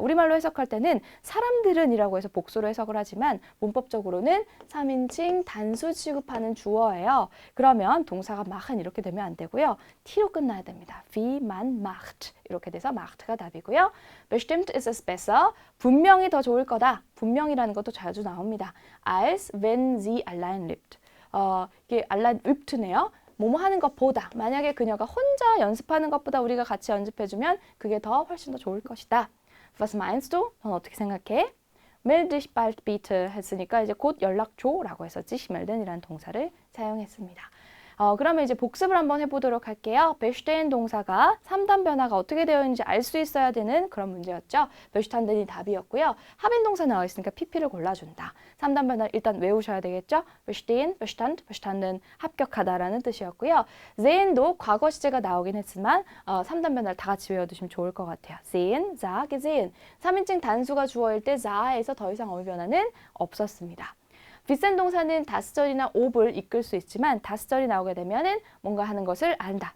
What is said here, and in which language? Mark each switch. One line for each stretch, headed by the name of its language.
Korean: 우리말로 해석할 때는 사람들은 이라고 해서 복수로 해석을 하지만 문법적으로는 3인칭 단수 취급하는 주어예요. 그러면 동사가 machen 이렇게 되면 안 되고요. t로 끝나야 됩니다.
German: wie man macht
Korean: 이렇게 돼서 macht가 답이고요.
German: bestimmt ist es besser
Korean: 분명히 더 좋을 거다. 분명이라는 것도 자주 나옵니다.
German: als wenn sie allein lebt.
Korean: 이게 allein übt네요. 뭐뭐 하는 것보다 만약에 그녀가 혼자 연습하는 것보다 우리가 같이 연습해주면 그게 더 훨씬 더 좋을 것이다.
German: Was meinst du?
Korean: 넌 어떻게 생각해?
German: meld dich bald bitte
Korean: 했으니까 이제 곧 연락 줘라고 해서 sich melden이라는 동사를 사용했습니다. 그러면 이제 복습을 한번 해보도록 할게요. bestehen 동사가 3단 변화가 어떻게 되어 있는지 알 수 있어야 되는 그런 문제였죠. bestand이 답이었고요. 합인 동사 나와 있으니까 PP를 골라준다. 3단 변화 일단 외우셔야 되겠죠.
German: bestehen, bestand, bestanden
Korean: 합격하다라는 뜻이었고요. sehen도 과거 시제가 나오긴 했지만 3단 변화를 다 같이 외워두시면 좋을 것 같아요.
German: sehen, sah, gesehen.
Korean: 3인칭 단수가 주어일 때 sah에서 더 이상 어휘 변화는 없었습니다. 비싼 동사는 다스절이나 옵을 이끌 수 있지만 다스절이 나오게 되면은 뭔가 하는 것을 안다.